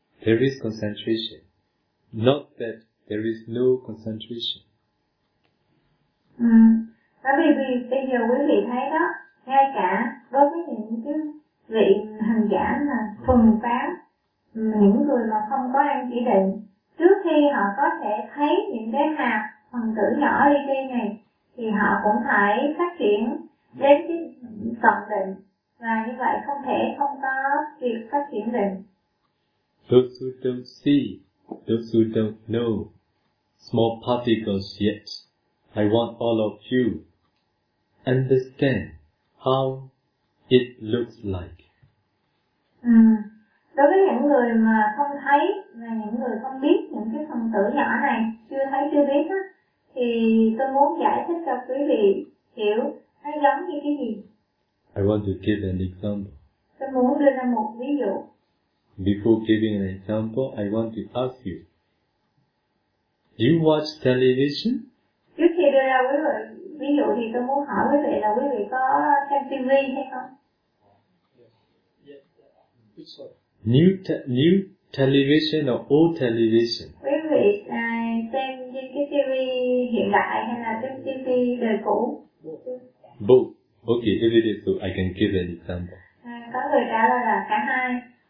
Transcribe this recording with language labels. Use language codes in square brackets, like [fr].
[en] There is concentration. Not that there is no concentration. [vi] Bởi vì bây giờ quý vị thấy đó, ngay cả đối với những cái vị hành giả mà thuần phán, những người mà không có ăn chỉ định, trước khi họ có thể thấy những cái hạt phần tử nhỏ đi đi này thì họ cũng phải phát triển đến cái tận định, và như vậy không thể không có việc phát triển định. [en] Those who don't see, those who don't know small particles yet, I want all of you understand how it looks like. [vi] Đối với những người mà không thấy và những người không biết những cái phần tử nhỏ này, chưa thấy chưa biết á, thì tôi muốn giải thích cho quý vị hiểu nó giống như cái gì. [en] I want to give an example. [vi] Tôi muốn đưa ra một ví dụ. [en] Before giving an example, I want to ask you. Do you watch television? [vi] Trước khi đưa ra quý vị ví dụ thì tôi muốn hỏi quý vị là quý vị có xem TV hay không? [en] New television or old television? [vi] Quý vị xem trên cái TV hiện đại hay là trên TV đời cũ? [en] Both. Okay, if it is so, I can give an example. [vi] Có người trả lời là cả hai.